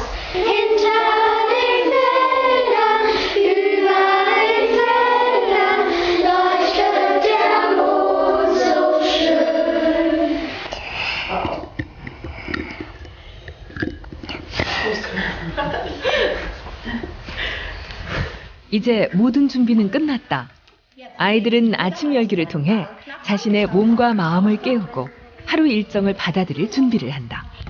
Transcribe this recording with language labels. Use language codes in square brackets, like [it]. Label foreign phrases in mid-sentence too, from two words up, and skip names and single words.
[de] Hinter den Feldern, über den Feldern leuchtet der Mond so schön. [ko] 이제 모든 준비는 끝났다. 아이들은 아침 열기를 통해 자신의 몸과 마음을 깨우고 하루 일정을 받아들일 준비를 한다.